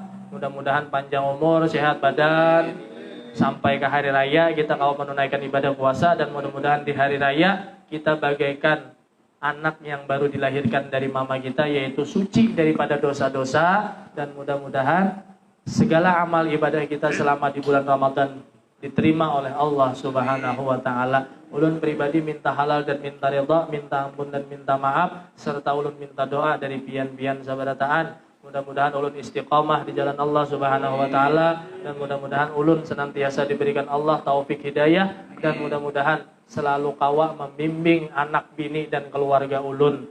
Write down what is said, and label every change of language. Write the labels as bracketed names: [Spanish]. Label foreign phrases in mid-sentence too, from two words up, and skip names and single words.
[Indonesian] Mudah-mudahan panjang umur, sehat badan, sampai ke hari raya kita kalau menunaikan ibadah puasa, dan mudah-mudahan di hari raya kita bagaikan anak yang baru dilahirkan dari mama kita, yaitu suci daripada dosa-dosa, dan mudah-mudahan segala amal ibadah kita selama di bulan Ramadan diterima oleh Allah [Arabic] سبحانه وتعالى. [Banjar] Ulun pribadi minta halal dan minta ridha, minta ampun dan minta maaf, serta ulun minta doa dari pian-pian sabarataan. Mudah-mudahan ulun istiqamah di jalan Allah [Arabic] سبحانه وتعالى, [Banjar] dan mudah-mudahan ulun senantiasa diberikan Allah taufik hidayah, dan mudah-mudahan selalu kawa membimbing anak bini dan keluarga ulun.